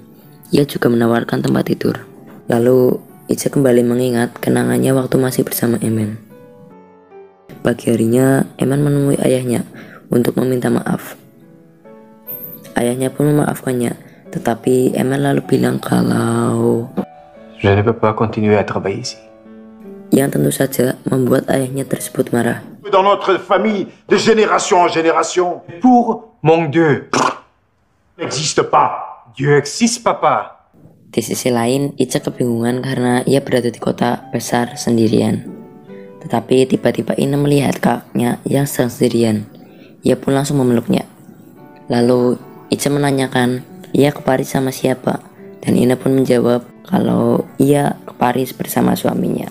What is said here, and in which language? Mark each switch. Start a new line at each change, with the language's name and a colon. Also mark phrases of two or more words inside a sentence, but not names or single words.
Indonesian: Ia juga menawarkan tempat tidur. Lalu Ica kembali mengingat kenangannya waktu masih bersama Emen. Pagi harinya Emen menemui ayahnya untuk meminta maaf. Ayahnya pun memaafkannya, tetapi Emen lalu bilang kalau
French: Je ne peux pas continuer à travailler ici.
Indonesian: yang tentu saja membuat ayahnya tersebut marah.
French: Dans notre famille, de génération en génération, Pour mon Dieu, n'existe pas. Dieu existe, papa.
Indonesian: Di sisi lain, Ica kebingungan karena ia berada di kota besar sendirian. Tetapi tiba-tiba Ina melihat kakaknya yang sedang sendirian. Ia pun langsung memeluknya. Lalu Ica menanyakan ia ke Paris sama siapa, dan Ina pun menjawab kalau ia ke Paris bersama suaminya.